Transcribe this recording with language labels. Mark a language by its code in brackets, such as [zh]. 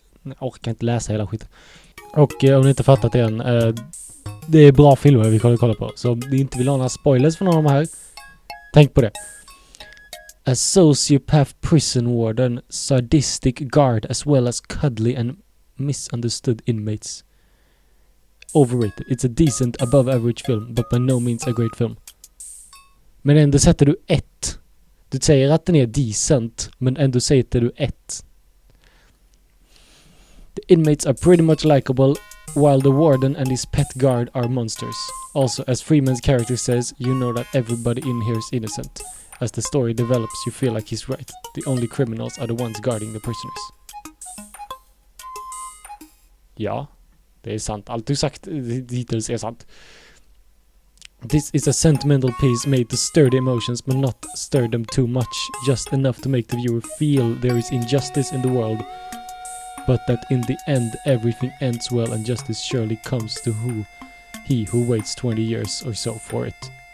[sv] Jag orkar inte läsa hela skiten. Och om ni inte fattat det än, det är bra filmer vi kommer kolla på. Så om ni inte vill ha några spoilers från någon av de här, tänk på det. [en] A sociopath prison warden, sadistic guard as well as cuddly and misunderstood inmates. Overrated. It's a decent, above average film, but by no means a great film. [sv] Men ändå sätter du 1. Du säger att den är decent, men ändå sätter du 1. [en] The inmates are pretty much likable, while the warden and his pet guard are monsters. Also, as Freeman's character says, you know that everybody in here is innocent. As the story develops, you feel like he's right. The only criminals are the ones guarding the prisoners. [sv] Ja, det är sant. Allt du sagt hittills är sant. [en] This is a sentimental piece made to stir the emotions but not stir them too much. Just enough to make the viewer feel there is injustice in the world, but that in the end everything ends well and justice surely comes to he who waits 20 years or so for it.